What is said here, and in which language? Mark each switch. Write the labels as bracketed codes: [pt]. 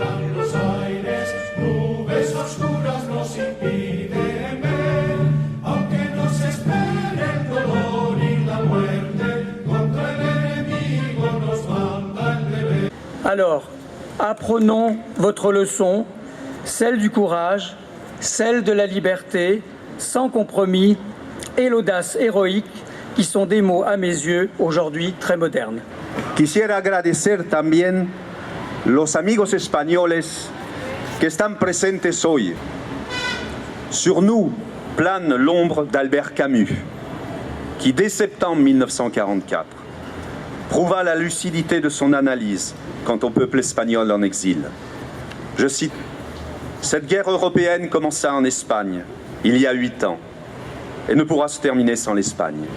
[es] esos curas nos impiden ver, aunque nos espere el dolor y la muerte, contra el enemigo nos manda el deber. [fr] Alors, apprenons votre leçon, celle du courage, celle de la liberté, sans compromis, et l'audace héroïque, qui sont des mots, à mes yeux, aujourd'hui très modernes. [es] Quisiera agradecer también los amigos españoles que están presentes hoy. [fr] Sur nous plane l'ombre d'Albert Camus, qui dès septembre 1944 prouva la lucidité de son analyse quant au peuple espagnol en exil. Je cite: « Cette guerre européenne commença en Espagne il y a 8 ans et ne pourra se terminer sans l'Espagne.